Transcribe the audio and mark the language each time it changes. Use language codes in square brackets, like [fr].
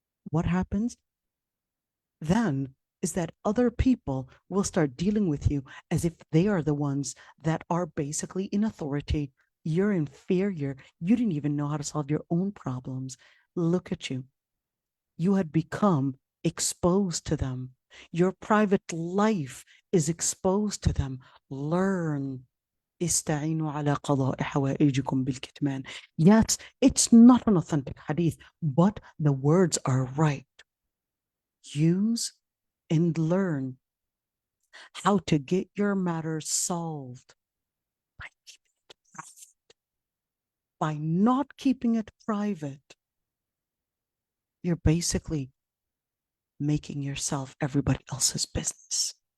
[en] What happens then is that other people will start dealing with you as if they are the ones that are basically in authority. You're inferior. You didn't even know how to solve your own problems. Look at you. You had become exposed to them. Your private life is exposed to them. Learn. [ar] استعينوا على قضاء حوائجكم بالكتمان. [en] Yes, it's not an authentic hadith, but the words are right. Use and learn how to get your matters solved by keeping it private. By not keeping it private, you're basically making yourself everybody else's business.